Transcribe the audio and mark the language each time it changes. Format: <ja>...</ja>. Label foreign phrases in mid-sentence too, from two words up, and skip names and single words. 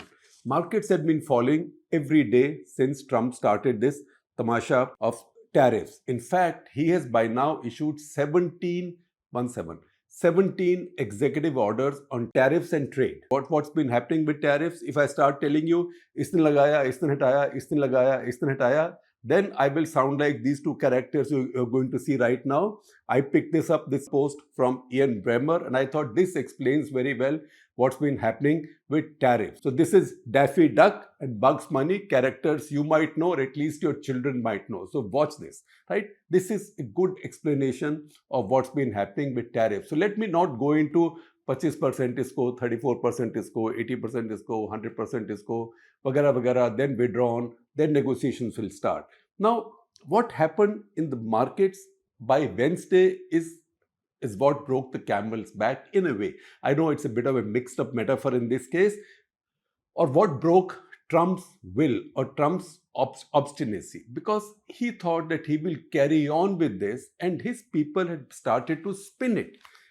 <en>Markets had been falling every day since Trump started this tamasha of tariffs. In fact, he has by now issued 17 executive orders on tariffs and trade. What's been happening with tariffs? If I start telling you,</en> <hi>इसने लगाया, इसने हटाया, इसने लगाया, इसने हटाया,</hi> <en>then I will sound like these two characters you're going to see right now. I picked this post from Ian Bremmer, and I thought this explains very well what's been happening with tariffs. So this is Daffy Duck and Bugs Bunny, characters you might know, or at least your children might know. So watch this, right? This is a good explanation of what's been happening with tariffs. So let me not go into</en> <hi>25% इसको, 34% इसको, 80% इसको, 100% इसको, वगैरह वगैरह,</hi> <en>then withdrawn, then negotiations will start. Now, what happened in the markets by Wednesday is what broke the camel's back in a way. I know it's a bit of a mixed up metaphor in this case, or what broke Trump's will or Trump's obstinacy, because he thought that he will carry on with this, and his people had started to spin it.</en>